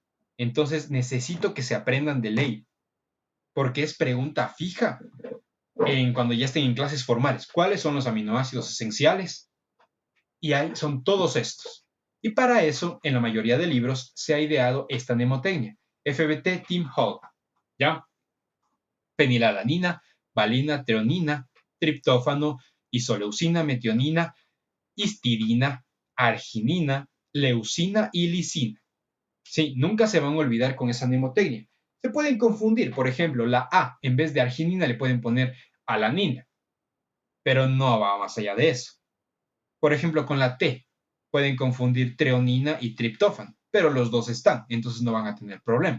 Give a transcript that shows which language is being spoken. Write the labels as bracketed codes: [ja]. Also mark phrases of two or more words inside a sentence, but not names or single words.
[es] Entonces necesito que se aprendan de ley, porque es pregunta fija cuando ya estén en clases formales. ¿Cuáles son los aminoácidos esenciales? Y son todos estos. Y para eso, en la mayoría de libros, se ha ideado esta mnemotecnia. FBT Team Hall. ¿Ya? Fenilalanina, valina, treonina, triptófano, isoleucina, metionina, histidina, arginina, leucina y lisina. Sí, nunca se van a olvidar con esa mnemotecnia. Se pueden confundir, por ejemplo, la A, en vez de arginina le pueden poner alanina. pero no va más allá de eso. Por ejemplo, con la T pueden confundir treonina y triptófano, pero los dos están, entonces no van a tener problema.